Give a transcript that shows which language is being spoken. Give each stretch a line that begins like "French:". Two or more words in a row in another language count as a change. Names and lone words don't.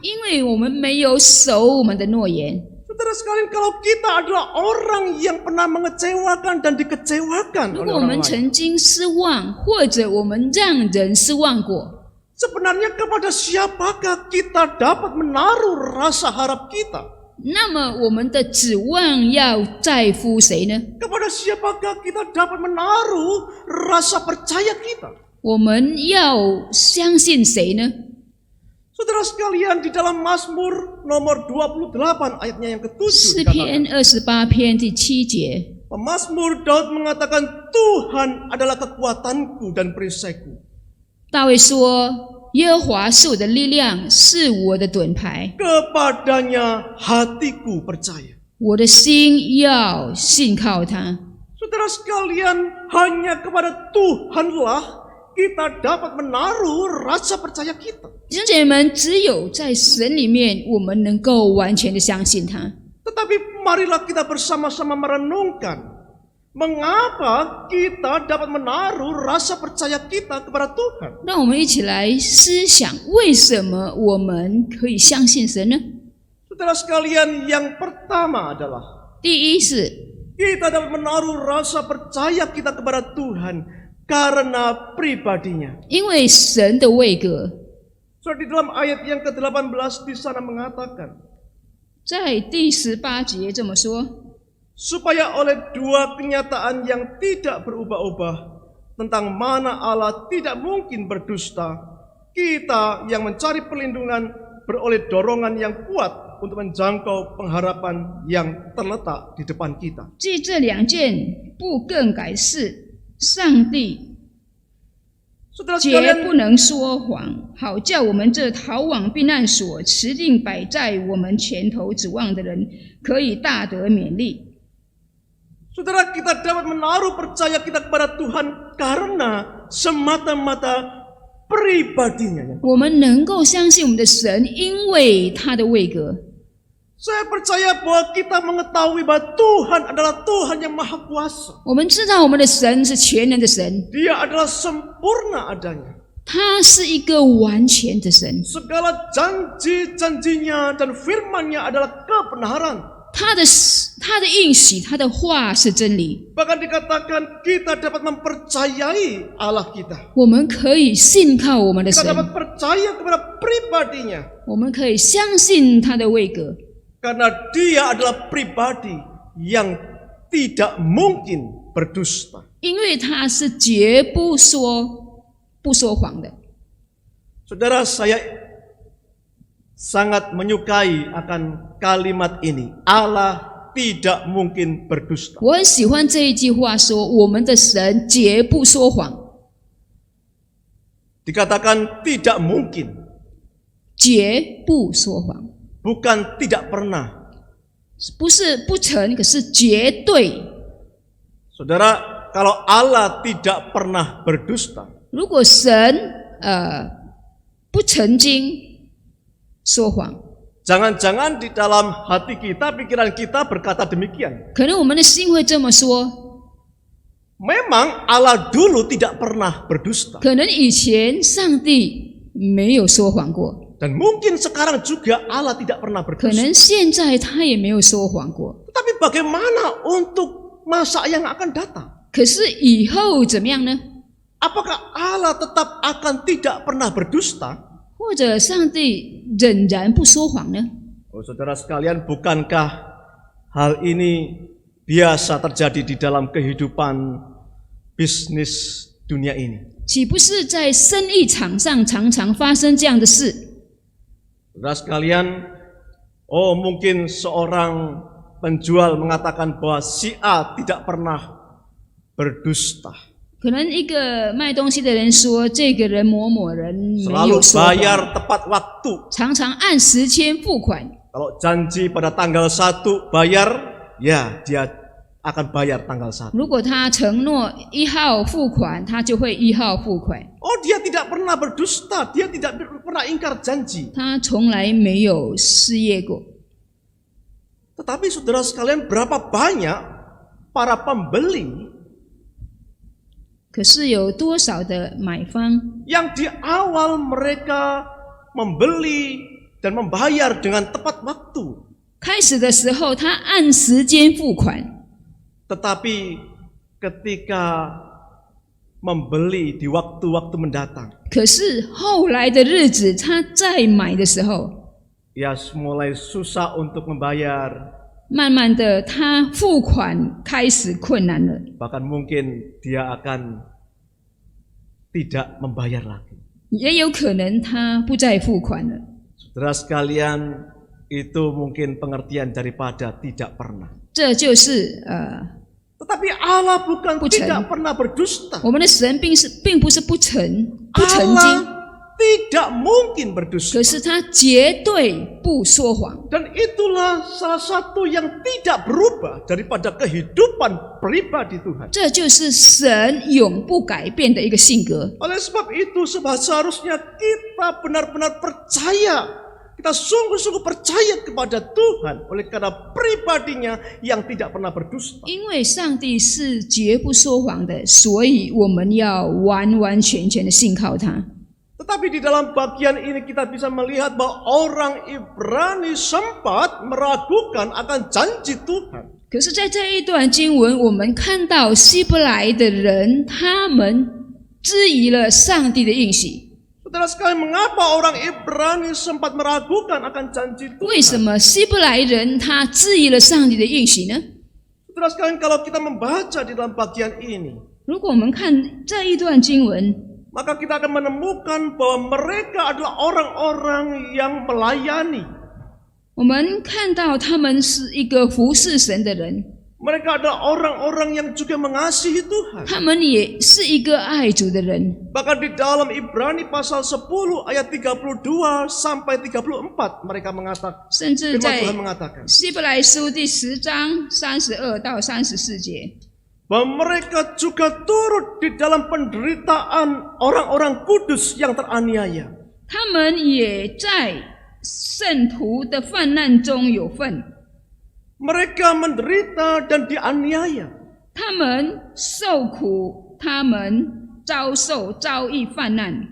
Chinese: 因为我们没有守我们的诺言。
Indonesian: Saudara sekalian, kalau kita adalah orang yang pernah mengecewakan dan dikecewakan
Chinese: 如
Indonesian: oleh
Chinese: 果我
Indonesian: orang
Chinese: 们
Indonesian: lain,
Chinese: 曾经失望，或者我们让人失望过，
Indonesian: sebenarnya kepada siapakah kita dapat menaruh rasa harap kita?
Chinese: 那么我们的指望要在乎谁呢？
Indonesian: Kepada siapakah kita dapat menaruh rasa percaya kita?
Chinese: 我们要相信谁呢？
Indonesian: Saudara sekalian, di dalam Mazmur nomor 28 ayatnya yang ke-7
Chinese: 诗
Indonesian: dikatakan,
Chinese: 篇28篇第7节，
Indonesian: Pemazmur Daud mengatakan, Tuhan adalah kekuatanku dan perisaiku.
Chinese: 大卫说：“耶和华是我的力量，是我的盾牌，
Indonesian: Kepadanya hatiku percaya.
Chinese: 我的心要信靠他。”
Indonesian: Saudara sekalian, hanya kepada Tuhanlah kita dapat menaruh rasa percaya kita.
Chinese: 弟兄姐妹们，只有在神里面，我们能够完全的相信他。
Indonesian: Tetapi marilah kita bersama-sama merenungkan mengapa kita dapat menaruh rasa percaya kita kepada Tuhan.
Chinese: 让我们一起来思想，为什么我们可以相信神呢？
Indonesian: Saudara sekalian, yang pertama adalah
Chinese: 第一是
Indonesian: kita dapat menaruh rasa percaya kita kepada Tuhan karena pribadinya.
Chinese: 因为神的位格，
Indonesian: So, di dalam ayat yang ke-18 di sana mengatakan,
Chinese: 在第18节这么说：
Indonesian: supaya oleh dua kenyataan yang tidak berubah-ubah tentang mana Allah tidak mungkin berdusta, kita yang mencari perlindungan beroleh dorongan yang kuat untuk menjangkau pengharapan yang terletak di depan kita.
Chinese: 即这两件不更改是上帝
Indonesian: Saudara
Chinese: 绝
Indonesian: sekalian,
Chinese: 不能说谎，好叫我们这逃往避难所、持定摆在我们前头指望的人，可以大得勉励。
Indonesian: saudara, kita dapat menaruh percaya kita kepada Tuhan karena semata-mata pribadinya.
Chinese: 我们能够相信我们的神，因为他的位格。
Indonesian: Saya percaya bahwa kita mengetahui bahwa Tuhan adalah Tuhan yang Maha Kuasa.
Chinese: 我们知道我们的神是全能的神，
Indonesian: Dia adalah sempurna adanya.
Chinese: 他是一个完全的神，
Indonesian: Segala janji-janjinya dan firman-Nya adalah kebenaran.
Chinese: 他的应许，他的话是真理。
Indonesian: Bahkan dikatakan kita dapat mempercayai Allah kita.
Chinese: 我们可以信靠我们的
Indonesian: Kita
Chinese: 神，
Indonesian: dapat percaya kepada pribadinya.
Chinese: 我们可以相信他的位格，
Indonesian: Karena dia adalah pribadi yang tidak mungkin berdusta.
Chinese: 因为他是绝不说谎的。
Indonesian: Saudara, saya sangat menyukai akan kalimat ini. Allah tidak mungkin berdusta.
Chinese: 我很喜欢这一句话说，我们的神绝不说谎，
Indonesian: Dikatakan tidak mungkin,
Chinese: 绝不说谎，
Indonesian: bukan tidak pernah.
Chinese: 不是不成，可是绝对。
Indonesian: Saudara, kalau Allah tidak pernah berdusta,
Chinese: 如果神不曾经说谎，
Indonesian: jangan-jangan di dalam hati kita, pikiran kita berkata demikian.
Chinese: 可能我们的心会这么说。
Indonesian: Memang Allah dulu tidak pernah berdusta.
Chinese: 可能以前上帝没有说谎过，
Indonesian: Dan mungkin sekarang juga Allah tidak pernah
Chinese: 可
Indonesian: berdusta.
Chinese: 能现在他也没有说谎过。
Indonesian: Tapi bagaimana untuk masa yang akan datang?
Chinese: 可是以后怎么样呢？
Indonesian: Apakah Allah tetap akan tidak pernah berdusta?
Chinese: 或者上帝仍然不说谎呢？
Indonesian: Oh, saudara sekalian, bukankah hal ini biasa terjadi di dalam kehidupan bisnis dunia ini?
Chinese: 岂不是在生意场上常常发生这样的事？
Indonesian: Saudara sekalian, mungkin seorang penjual mengatakan bahwa si A tidak pernah berdusta.
Chinese: 可能一个卖东西的人说，这个人某某人没
Indonesian: Selalu
Chinese: 有说谎，
Indonesian: bayar tepat waktu.
Chinese: 常常按时间付款。
Indonesian: Kalau janji pada tanggal 1 bayar, ya dia akan bayar tanggal 1.
Chinese: 如果他承诺1号付款，他就会1号付款。
Indonesian: Dia tidak pernah berdusta, dia tidak pernah ingkar janji.
Chinese: 他从来没有失业过。
Indonesian: Tetapi saudara sekalian, berapa banyak para pembeli
Chinese: 可是有多少的买方，
Indonesian: yang di awal mereka membeli dan membayar dengan tepat waktu,
Chinese: 开始的时候他按时间付款，
Indonesian: tetapi ketika membeli di waktu-waktu mendatang,
Chinese: 可是后来的日子他再买的时候，
Indonesian: ya mulai susah untuk membayar,
Chinese: 慢慢的他付款开始困难了，
Indonesian: bahkan mungkin dia akan tidak membayar lagi.
Chinese: 也有可能他不再付款了。
Indonesian: Saudara sekalian, itu mungkin pengertian daripada tidak pernah.
Chinese: 这就是
Indonesian: Tetapi Allah bukan
Chinese: 不成。
Indonesian: tidak pernah berdusta.
Chinese: 我们的神并不是不曾经，
Indonesian: Allah tidak mungkin berdusta.
Chinese: 可是他绝对不说谎。
Indonesian: Dan itulah salah satu yang tidak berubah daripada kehidupan pribadi Tuhan.
Chinese: 这就是神永不改变的一个性格。
Indonesian: Oleh sebab itu seharusnya kita benar-benar percaya, kita sungguh-sungguh percaya kepada Tuhan oleh karena pribadinya yang tidak pernah berdusta.
Chinese: 因为上帝是绝不说谎的，所以我们要完完全全的信靠他。
Indonesian: Tetapi di dalam bagian ini kita bisa melihat bahwa orang Ibrani sempat meragukan akan janji Tuhan.
Chinese: 可是，在这一段经文，我们看到希伯来的人，他们质疑了上帝的应许。
Indonesian: Saudara sekalian, mengapa orang Ibrani sempat meragukan akan janji
Chinese: 为什
Indonesian: Tuhan?
Chinese: 么希伯来人他质疑了上帝的应许呢？
Indonesian: Saudara sekalian, kalau kita membaca di dalam bagian ini,
Chinese: 如果我们看这一段经文，
Indonesian: maka kita akan menemukan bahwa mereka adalah orang-orang yang melayani.
Chinese: 我们看到他们是一个服侍神的人，
Indonesian: Mereka adalah orang-orang yang juga mengasihi Tuhan.
Chinese: 他们也是一个爱主的人。
Indonesian: Bahkan di dalam Ibrani pasal 10 ayat 32 sampai 34 mereka mengatakan,
Chinese: 甚至
Indonesian: firman
Chinese: 在
Indonesian: Tuhan mengatakan,
Chinese: 希伯来书第10章32到34节，
Indonesian: bahwa mereka juga turut di dalam penderitaan orang-orang kudus yang teraniaya.
Chinese: 他们也在圣徒的患难中有份，
Indonesian: Mereka menderita dan dianiaya.
Chinese: 他们受苦，他们遭遇患难，